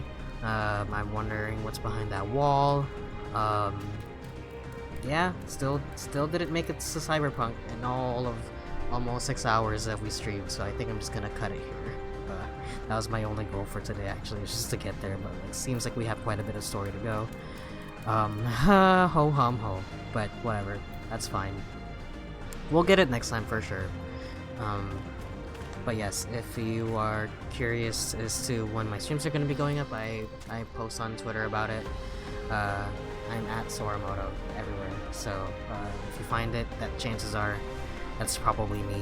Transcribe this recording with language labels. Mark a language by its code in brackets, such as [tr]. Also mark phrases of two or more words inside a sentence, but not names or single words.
[en] I'm wondering what's behind that wall. Yeah, still didn't make it to Cyberpunk in all of almost 6 hours that we streamed, so I think I'm just gonna cut it here. That was my only goal for today, actually, was just to get there, but it seems like we have quite a bit of story to go. Ho hum ho, but whatever, that's fine. We'll get it next time for sure. But yes, if you are curious as to when my streams are going to be going up, I post on Twitter about it. I'm at SoraMoto everywhere, so if you find it, that chances are that's probably me.